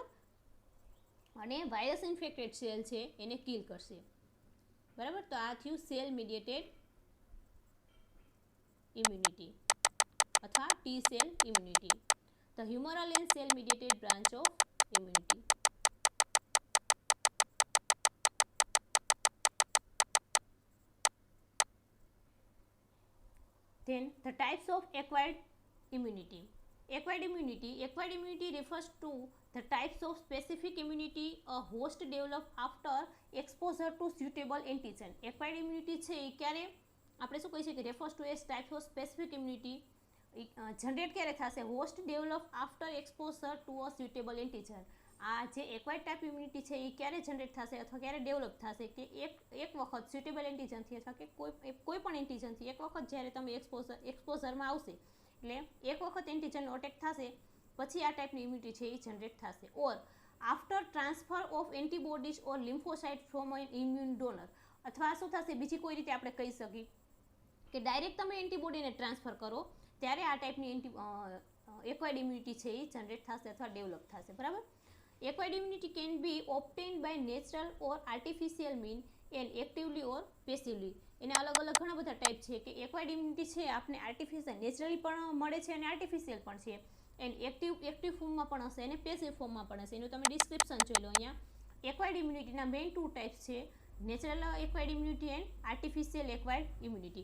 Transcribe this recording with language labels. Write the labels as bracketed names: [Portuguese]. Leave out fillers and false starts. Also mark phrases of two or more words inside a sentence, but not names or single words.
[Gujarati] અને [English] virus infected cell [Gujarati] છે એને કિલ કરશે, બરાબર. તો આ થયું [English] cell mediated immunity અથવા T cell immunity, the humoral and cell mediated branch of immunity. Then the types of acquired immunity. Acquired immunity refers to the types of specific immunity a host develop after exposure to suitable antigen. Acquired immunity [Gujarati] છે એ ક્યારે આપણે શું કહી શકીએ, [English] refers to as types of specific immunity [Gujarati] જનરેટ ક્યારે થશે, [English] host develop after exposure to a suitable antigen. [Gujarati] આ જે [English] acquired type immunity [Gujarati] છે એ ક્યારે જનરેટ થશે અથવા ક્યારે ડેવલપ થશે કે એક વખત [English] suitable antigenથી [Gujarati] અથવા કે કોઈ પણ એન્ટીજનથી એક વખત જ્યારે તમે એક્સપોઝરમાં આવશે એટલે એક વખત એન્ટીજનનો અટેક થશે પછી આ ટાઈપની ઇમ્યુનિટી છે એ જનરેટ થશે. [English] or after transfer of antibodies or lymphocyte from an immune donor. [Gujarati] અથવા શું થશે, બીજી કોઈ રીતે આપણે કહી શકીએ કે ડાયરેક્ટ તમે એન્ટીબોડીને ટ્રાન્સફર કરો ત્યારે આ ટાઈપની [English] acquired immunity [Gujarati] છે એ જનરેટ થશે અથવા ડેવલપ થશે, બરાબર. [English] Acquired immunity can be obtained by natural or artificial mean and actively or passively. [Gujarati] એના અલગ અલગ ઘણા બધા ટાઈપ છે કે [English] acquired immunity [Gujarati] છે આપણે [English] artificial naturally [Gujarati] પણ મળે છે અને આર્ટિફિશિયલ પણ છે. [English] and active formમાં [Gujarati] પણ હશે અને [English] passive formમાં [Gujarati] પણ હશે. એનું તમે ડિસ્ક્રિપ્શન જોઈ લો અહીંયા. [English] acquired immunityના main 2 types છે, natural acquired immunity and artificial acquired immunity.